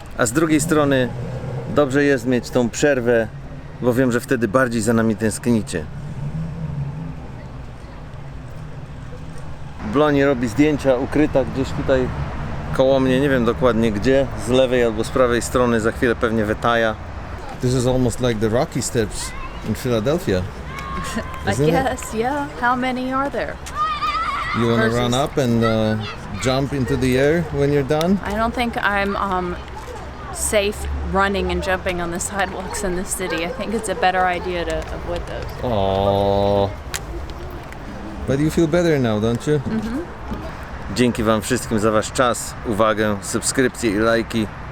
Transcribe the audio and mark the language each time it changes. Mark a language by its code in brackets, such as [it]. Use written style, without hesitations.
[pl] A z drugiej strony dobrze jest mieć tą przerwę, bo wiem, że wtedy bardziej za nami tęsknicie. Bloni robi zdjęcia ukryta gdzieś tutaj koło mnie, nie wiem dokładnie gdzie, z lewej albo z prawej strony, za chwilę pewnie wytaja. [en] This is almost like the Rocky Steps in Philadelphia. I guess, yeah. How many are there? You want to run Versus- up and jump into the air when you're done? I don't think I'm safe running and jumping on the sidewalks in the city. I think it's a better idea to avoid those. Oh. But you feel better now, don't you? [pl] Dzięki Wam wszystkim za Wasz czas, uwagę, subskrypcje i lajki.